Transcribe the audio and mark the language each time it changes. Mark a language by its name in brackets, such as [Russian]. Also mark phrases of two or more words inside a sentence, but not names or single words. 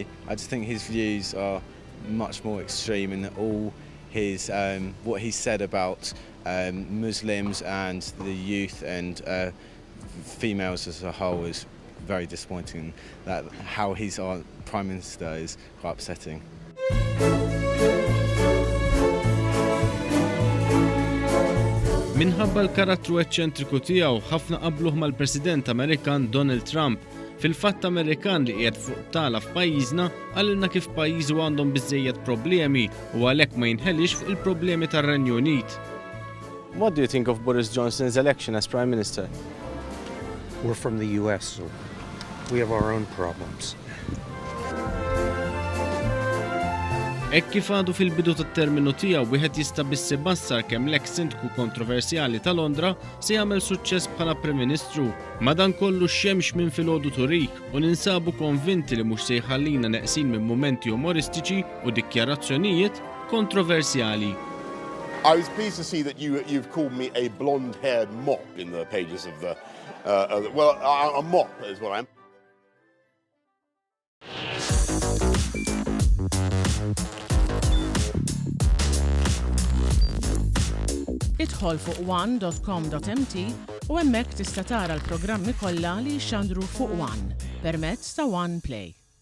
[English] I just think his views are much more extreme, and all his what he said about Muslims and the youth and females as a whole is very disappointing. That how he's our Prime Minister is quite upsetting. [Maltese] Minħabba l-karattru eċċentriku tiegħu ħafna qabluh mal-President Amerikan Donald Trump. Fil-fatt Amerikan li qiegħed fuq tala f'pajjiżna għalilna kif pajjiżu għandhom biżżejjed problemi u għalhekk ma jinħelix fuq il-problemi tar-Renju Unit. [English] What do you think of Boris Johnson's election as Prime Minister? We're from the US, so we have our own problems. [Maltese] Hekk kif għadu fil-bidu tat-terminu tiegħu wieħed jista' biss ibassar kemm l-eks sindku kontroversjali ta' Londra se jagħmel suċċess bħala Prim Ministru. Madankollu x-xemx minn filgħodu turik u ninsabu konvinti li mhux se jħallina neqsin minn mumenti umoristiċi u dikjarazzjonijiet kontroversjali. [English] I was pleased to see that you've called me a blonde-haired mop in the pages of the well, a mop is what I am. [Maltese] Idħol fuq one.com.mt u hemmhekk tista' tara l-programmi kollha li jxandru fuq One permezz ta' One Play.